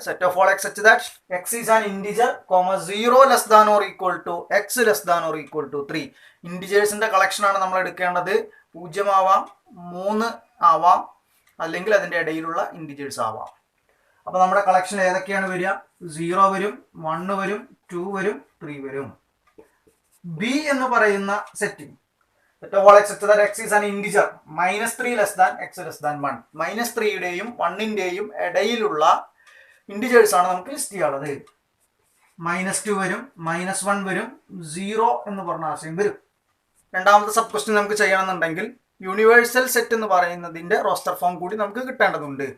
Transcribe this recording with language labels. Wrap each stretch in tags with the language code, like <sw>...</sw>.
<en>Set of all x such that x is an integer, 0 less than or equal to x less than or equal to 3.</en> <ml>ഇൻഡിജേഴ്സിന്റെ കളക്ഷനാണ് നമ്മൾ എടുക്കേണ്ടത്. 0 ആവാം, 3 ആവാം, അല്ലെങ്കിൽ അതിൻ്റെ ഇടയിലുള്ള ഇൻഡിജേഴ്സ് ആവാം. അപ്പോൾ നമ്മുടെ കളക്ഷൻ ഏതൊക്കെയാണ് വരിക? 0 വരും, 1 വരും, 2 വരും, 3 വരും. ബി എന്ന് പറയുന്ന set</ml> <en>set of all x such that x is an integer, -3 less than x less than 1.</en> <ml>-3യുടെയും 1ൻ്റെയും ഇടയിലുള്ള ഇൻഡിജേഴ്സ് ആണ് നമുക്ക് ലിസ്റ്റ് ചെയ്യാനുള്ളത്. -2 വരും, -1 വരും, 0 എന്ന് പറഞ്ഞ ആശയം വരും. രണ്ടാമത്തെ സബ് ക്വസ്റ്റ്യൻ നമുക്ക് ചെയ്യണമെന്നുണ്ടെങ്കിൽ യൂണിവേഴ്സൽ സെറ്റ് എന്ന് പറയുന്നതിൻ്റെ റോസ്റ്റർ ഫോം കൂടി നമുക്ക് കിട്ടേണ്ടതുണ്ട്.</ml>